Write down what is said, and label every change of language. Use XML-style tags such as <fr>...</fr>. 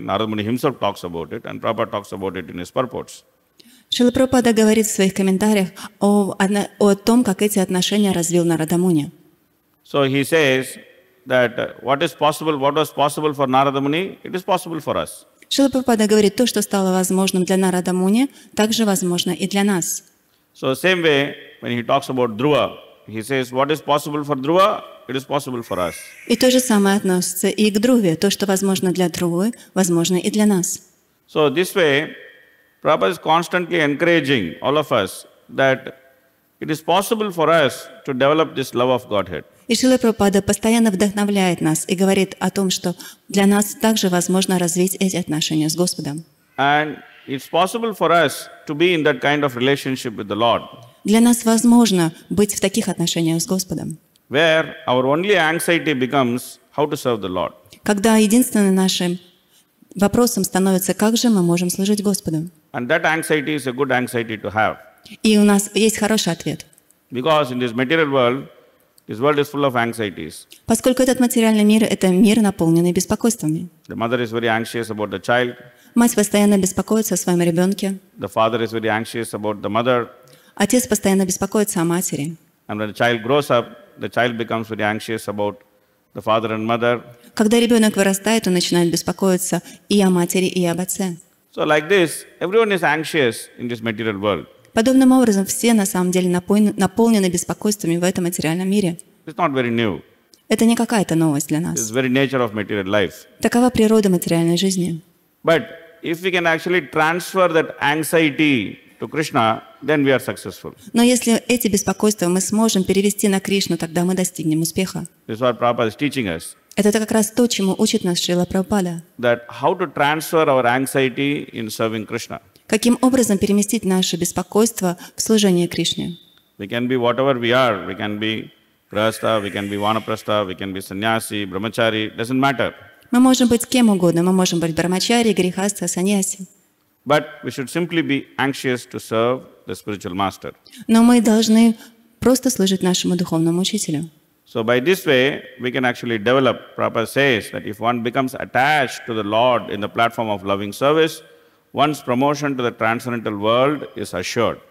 <en>Narad Muni himself talks about it, and Prabhupada talks about it in his purports.</en> <ru>Шрила Прабхупада говорит в своих комментариях о том, как эти отношения развил Нарада Муни.</ru> <en>So he says that what was possible for Narada Muni, it is possible for us.</en> <ru>Шрила Прабхупада говорит, то, что стало возможным для Нарада Муни, также возможно и для нас.</ru> <en>So same way, when he talks about Dhruva, he says what is possible for Dhruva, it is possible for us.</en> <ru>И то же самое относится и к Друве. То, что возможно для Друвы, возможно и для нас.</ru> <en>So this way, Prabhupada is constantly encouraging all of us that it is possible for us to develop this love of Godhead.</en> <ru>И Шрила Прабхупада постоянно вдохновляет нас и говорит о том, что для нас также возможно развить эти отношения с Господом.</ru> <en>And it's possible for us to be in that kind of relationship with the Lord,</en> <ru>Для нас возможно быть в таких отношениях с Господом,</ru> <en>where our only anxiety becomes how to serve the Lord.</en> <ru>когда единственным нашим вопросом становится, как же мы можем служить Господу.</ru> <en>And that anxiety is a good anxiety to have.</en> <ru>И у нас есть хороший ответ.</ru> <en>Because in this material world, this world is full of anxieties.</en> <ru>Поскольку этот материальный мир – это мир, наполненный беспокойствами.</ru> <en>The mother is very anxious about the child.</en> <ru>Мать постоянно беспокоится о своем ребенке.</ru> <en>The father is very anxious about the mother.</en> <ru>Отец постоянно беспокоится о матери.</ru> <en>And when the child grows up, the child becomes very anxious about the father and mother.</en> <ru>Когда ребенок вырастает, он начинает беспокоиться и о матери, и об отце.</ru> <en>So like this, everyone is anxious in this material world.</en> <ru>Подобным образом все на самом деле наполнены беспокойствами в этом материальном мире.</ru> <en>It's not very new.</en> <ru>Это не какая-то новость для</ru> <en>It's</en> <ru>нас.</ru> <en>the very nature of material life.</en> <ru>Такова природа материальной жизни.</ru> <en>But if we can actually transfer that anxiety to Krishna, then we are successful.</en> <ru>Но если эти беспокойства мы сможем перевести на Кришну, тогда мы достигнем успеха.</ru> <en>This is what Prabhupada is teaching us.</en> <ru>Это как раз то, чему учит нас Шрила Прабхупада.</ru> <en>That how to transfer our anxiety in serving Krishna.</en> <ru>Каким образом переместить наше беспокойство в служение Кришне?</ru> <en>We can be whatever we are. We can be grahastha, we can be vanaprastha, we can be sannyasi, brahmachari, doesn't matter.</en> <ru>Мы можем быть кем угодно. Мы можем быть брамачари, грихастха, саньяси.</ru> <en>But we should simply be anxious to serve the spiritual master.</en> <ru>Но мы должны просто служить нашему духовному учителю.</ru> <en>So by this way, we can actually develop. Prabhupada says that if one becomes attached to the Lord in the platform of loving service, one's promotion to the transcendental world is assured.</en>